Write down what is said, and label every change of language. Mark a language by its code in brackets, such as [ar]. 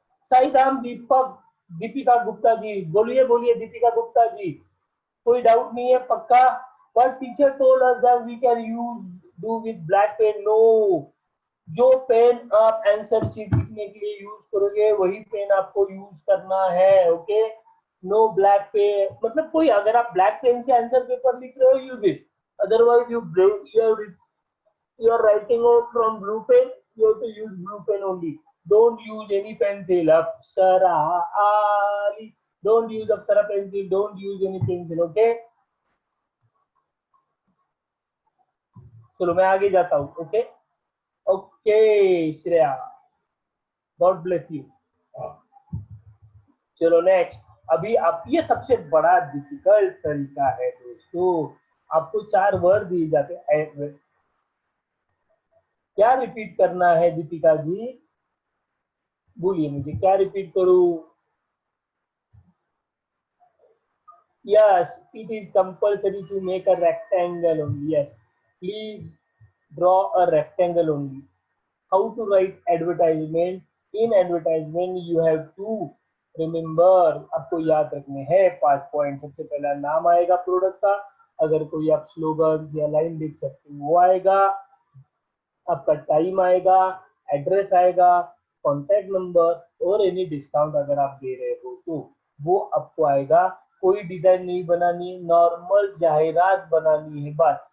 [hi] साई धाम दीपक, दीपिका गुप्ता जी, बोलिए बोलिए दीपिका गुप्ता जी, कोई डाउट नहीं है पक्का? [en] But teacher told us that we can use do with black pen. [hi] No, जो पेन आप आंसर शीट लिखने के लिए यूज करोगे वही पेन आपको यूज करना है। [en] okay, no black pen, [hi] मतलब कोई अगर आप ब्लैक पेन से आंसर पेपर लिख रहे हो [en] Use it, otherwise you are writing out from blue pen, you have to use blue pen only, don't use any pencil, apsara ali, don't use apsara pencil, don't use any pencil। [hi] okay, चलो मैं आगे जाता हूँ। [en] Okay okay Shreya, god bless you. [hi] चलो next, अभी आप, ये सबसे बड़ा डिफिकल्ट तरीका है दोस्तों, आपको 4 वर्ड दिए जाते हैं, क्या रिपीट करना है दीपिका जी, बोलिए मुझे क्या रिपीट करूं? [en] Yes, it is compulsory to make a rectangle only. Yes, please draw a rectangle only. How to write advertisement? In advertisement, you have to remember, [hi] आपको याद रखने हैं 5 पॉइंट। सबसे पहला नाम आएगा प्रोडक्ट का, अगर कोई आप स्लोगन या लाइन लिख सकते हो वो आएगा, आपका टाइम आएगा, एड्रेस आएगा, कॉन्टैक्ट नंबर और एनी डिस्काउंट अगर आप दे रहे हो तो वो आपको आएगा। कोई डिजाइन नहीं बनानी, नॉर्मल जाहिरात बनानी है बस।